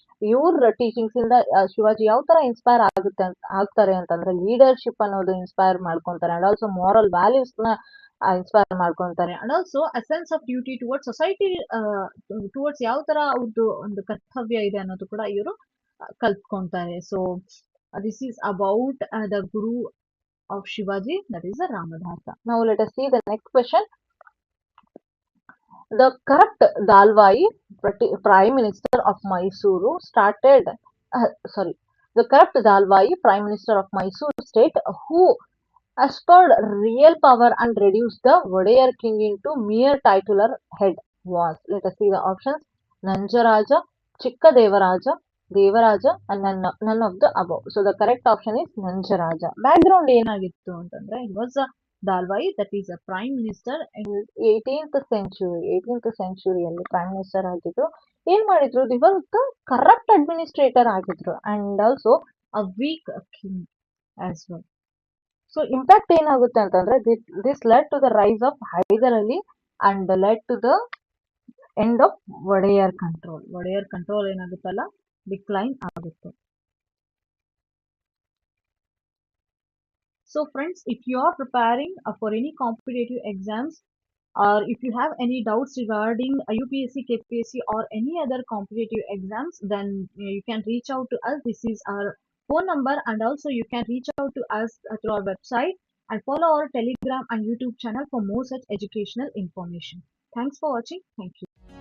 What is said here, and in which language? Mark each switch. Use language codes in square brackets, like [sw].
[kn] ಇವ್ರ ಟೀಚಿಂಗ್ಸ್ ಇಂದ ಶಿವಾಜಿ ಯಾವ ತರ ಇನ್ಸ್ಪೈರ್ ಆಗ್ತಾರೆ ಅಂತಂದ್ರೆ ಲೀಡರ್ಶಿಪ್ ಅನ್ನೋದು ಇನ್ಸ್ಪೈರ್ ಮಾಡ್ಕೊಂತಾರೆ ಅಂಡ್ ಆಲ್ಸೋ ಮಾರಲ್ ವ್ಯಾಲ್ಯೂಸ್ ನ ಇನ್ಸ್ಪೈರ್ ಮಾಡ್ಕೊಂತಾರೆ and also a sense of duty towards society, towards ಯಾವ ತರ ಅವ್ರದ್ದು ಒಂದು ಕರ್ತವ್ಯ ಇದೆ ಅನ್ನೋದು ಕೂಡ ಇವರು ಕಲ್ತ್ಕೊಂತಾರೆ. [en] So this is about the guru of Shivaji, that is the Ramdas. Now let us see the next question. The corrupt Dalwai Prime Minister of Mysuru started, the corrupt Dalwai Prime Minister of Mysuru state who aspired real power and reduced the Wadeyar king into mere titular head was. Let us see the options. Nanjaraja, Chikka Devaraja, Devaraja and none of the above. So the correct option is Nanjaraja. Background [kn] ಏನಾಗಿತ್ತು ಅಂತಂದ್ರೆ [en] he was a Dalwai, that is a prime minister in 18th century ಅಲ್ಲಿ prime minister ಆಗಿದ್ರು. [kn] ಏನ್ ಮಾಡಿದ್ರು? [en] They were the corrupt administrator ಆಗಿದ್ರು and also a weak king as well. So impact ಏನಾಗುತ್ತೆ ಅಂತಂದ್ರೆ this led to the rise of Hyder Ali and led to the end of Wodeyar control. [kn] Wadiyar control ಏನಾಗುತ್ತಲ್ಲ decline ಆಗುತ್ತೆ. [en] So friends, if you are preparing for any competitive exams or if you have any doubts regarding UPSC, KPSC or any other competitive exams, then you can reach out to us. This is our phone number and also you can reach out to us through our website and follow our Telegram and YouTube channel for more such educational information. Thanks for watching. Thank you.